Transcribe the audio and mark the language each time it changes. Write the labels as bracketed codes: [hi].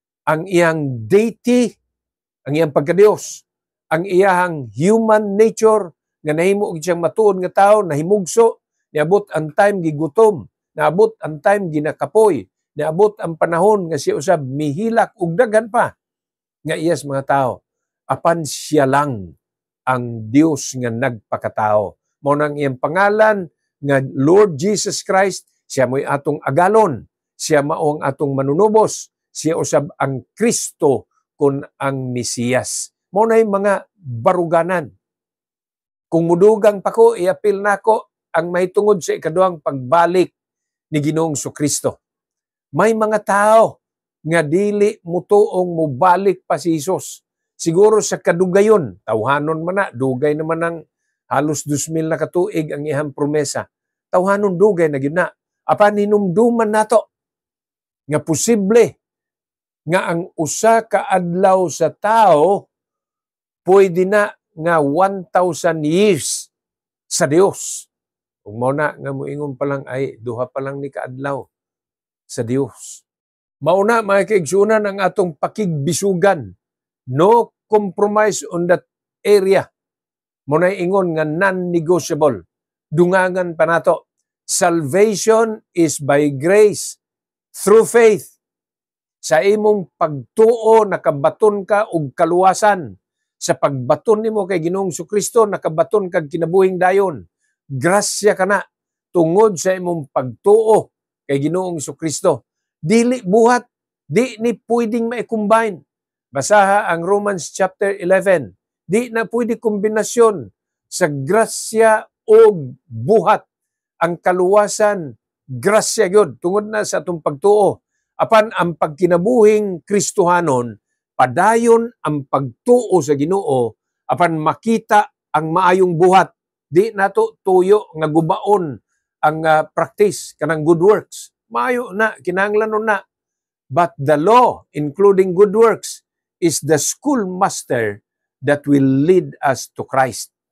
[ceb] Ang iyang deity, ang iyang pagka-Dios, ang iyang human nature nga nahimo siyang matuod nga tao, nahimugso, niabot ang time gigutom, naabot ang time ginakapoy, niabot ang panahon nga siya usab mihilak ug daghan pa nga iyas mga tao. Apan siya lang ang Dios nga nagpakatao. Mao nang iyang pangalan nga Lord Jesus Christ, siya mo'y atong agalon, siya mao ang atong manunubos, siya usab ang Kristo kun ang Mesiyas. Mao na yung mga baruganan. Kung mudugang pa ko, iapil nako ang mahitungod sa ikaduhang pagbalik ni Ginoong Jesucristo. May mga tao nga dili mutuong mubalik pa si Jesus. Siguro sa kadugayon, tawhanon man na, dugay naman ng halos 2,000 na katuig ang iyang promesa. Tawhanon dugay na gyud na. Apan hinumduman nato nga posible nga ang usa ka adlaw sa tao pwede na nga 1,000 years sa Dios. Kung mao na nga moingon pa lang ay duha pa lang ni kaadlaw sa Dios. Mauna mga kaigsunan ang atong pakigbisugan. [en] No compromise on that area. [ceb] Muna ingon nga [en] non-negotiable. [ceb] Dungangan pa nato. [en] Salvation is by grace through faith. [ceb] Sa imong pagtuo nakabaton ka og kaluwasan. Sa pagbaton nimo kay Ginoong Jesucristo nakabaton kag kinabuhing dayon. Grasya kana tungod sa imong pagtuo kay Ginoong Jesucristo. Dili buhat, di ni pwedeng ma-combine. Basaha ang Romans chapter 11. Di na pwede kombinasyon sa grasya o buhat. Ang kaluwasan, grasya gyud tungod na sa atong pagtuo. Apan ang pagkinabuhing Kristohanon, padayon ang pagtuo sa Ginoo, apan makita ang maayong buhat. Di nato tuyo nga gubaon ang practice kanang good works. Maayo na, kinahanglanon na. [en] But the law, including good works, is the schoolmaster that will lead us to Christ.